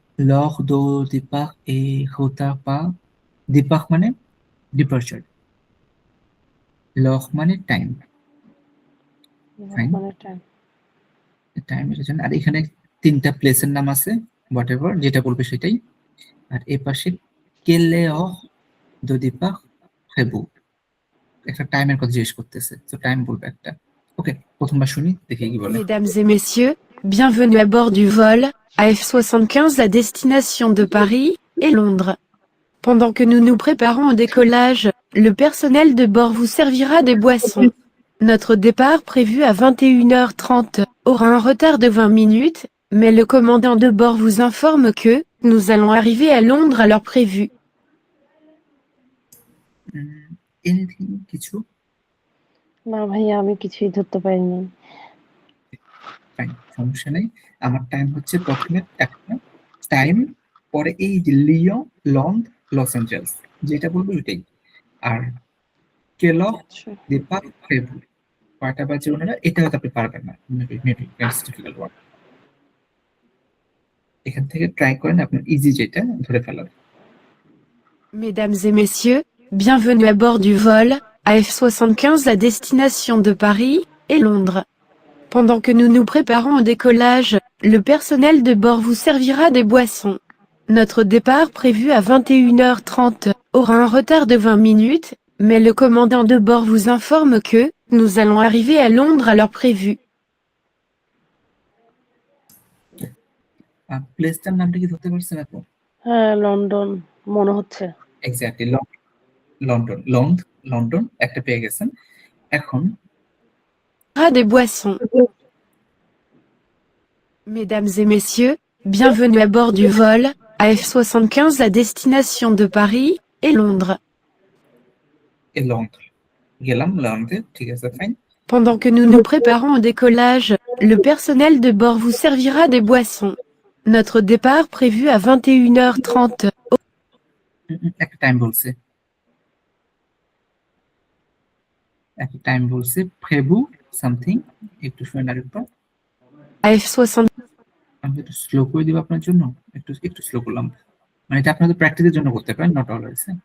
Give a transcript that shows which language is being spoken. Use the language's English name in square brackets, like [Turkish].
[French] lors de départ et retard pas, départ [Bangla] মানে departure, [French] lors [Bangla] মানে time, fine, মানে time. টাইমের জন্য। আর এখানে 3টা প্লেসের নাম আছে, হোয়াট এভার যেটা বলবে সেটাই। আর এই পাশে [French] quelle heure de départ prévu, [Bangla] একটা টাইমের কথা জিজ্ঞেস করতেছে, তো টাইম বলবে একটা। ওকে, প্রথমবার শুনি দেখি কি বলে। [French] Mesdames et messieurs, bienvenue à bord du vol AF75 à destination de Paris et Londres. Pendant que nous nous préparons au décollage, le personnel de bord vous servira des boissons. Notre départ prévu à 21h30 aura un retard de 20 minutes, mais le commandant de bord vous informe que nous allons arriver à Londres à l'heure prévue. [Bangla] Anything কিছু? না ভাইয়া, আমি কিছুই ধরতে পারিনি। Fine, সমস্যা নেই। আমার টাইম হচ্ছে প্রথমে একটা টাইম, পরে এই যে লিও, লন্ড, লস অ্যাঞ্জেলস, যেটা বলবো ওইটাই। আর কেল আচ্ছা। দীপা ফেবু, কয়টা বাজে ওনারা, এটা হয়তো আপনি পারবেন না, মেবি দ্যাটস ডিফিকাল্ট ওয়ান। এখান থেকে ট্রাই করেন আপনার ইজি যেটা ধরে ফেলার। [French] Mesdames et messieurs, bienvenue à bord du vol AF75 à destination de Paris et Londres. Pendant que nous nous préparons au décollage, le personnel de bord vous servira des boissons. Notre départ prévu à 21h30 aura un retard de 20 minutes, mais le commandant de bord vous informe que nous allons arriver à Londres à l'heure prévue. [Bangla] প্লেসটার নামটা কি ধরতে পারছেন আপনি? হ্যাঁ, London মনে হচ্ছে। Exactly London, London একটা পেয়ে গেছেন। এখন [French] Des boissons. Mesdames et messieurs, bienvenue à bord du vol AF75 à destination de Paris et Londres. [Bangla] London গেলাম, লন্ডনে, ঠিক আছে, fine. [French] Pendant que nous nous préparons au décollage, le personnel de bord vous servira des boissons. Notre départ prévu à 21h30 [Bangla] একটা time বলছে, একটা time বলছে ফেবু something. একটু শুনে আরেকবার। AF60, আমি একটু স্লো করে দিব আপনার জন্য, একটু একটু স্লো করলাম। মানে এটা আপনাদের প্র্যাকটিসের জন্য করতে পারেন, নট অলওয়েজ।